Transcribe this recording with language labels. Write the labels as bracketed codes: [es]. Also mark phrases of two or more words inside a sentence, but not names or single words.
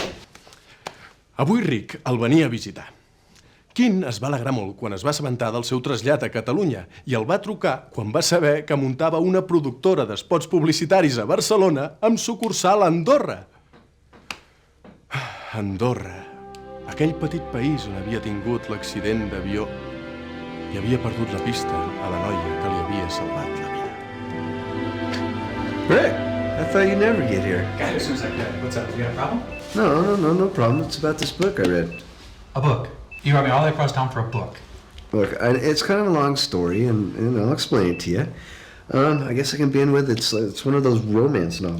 [ca] Avui Rick el venia a visitar. King es va alegrar molt quan es va assabentar del seu trasllat a Catalunya i el va trucar quan va saber que muntava una productora d'espots publicitaris a Barcelona amb sucursal a Andorra. Andorra, aquell petit país on havia tingut l'accident d'avió i havia perdut la pista a la noia que li havia salvat la vida. [en] Rick, I thought you'd never get here. Got here as soon as I could. What's up? You got a problem? No problem. It's about this book I read. A book. You brought me all the way across town for a book. Look, it's kind of a long story, and I'll explain it to you. I guess I can begin with it's one of those romance novels.